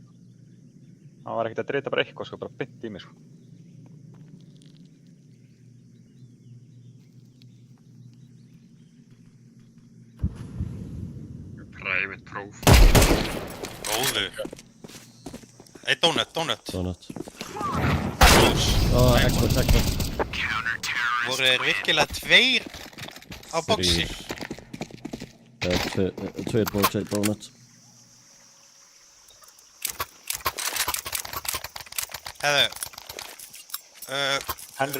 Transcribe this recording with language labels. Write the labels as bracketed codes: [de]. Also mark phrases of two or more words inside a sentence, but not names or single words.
[is] Hann var ekkert að drita bara eitthvað sko, bara bytt í mig sko. Private próf. Góður. Eitt donut. Donut. Close. Expert. Voru þeir virkilega tveir á boxi? Tveir box, eitt donut. Hefðu. Henry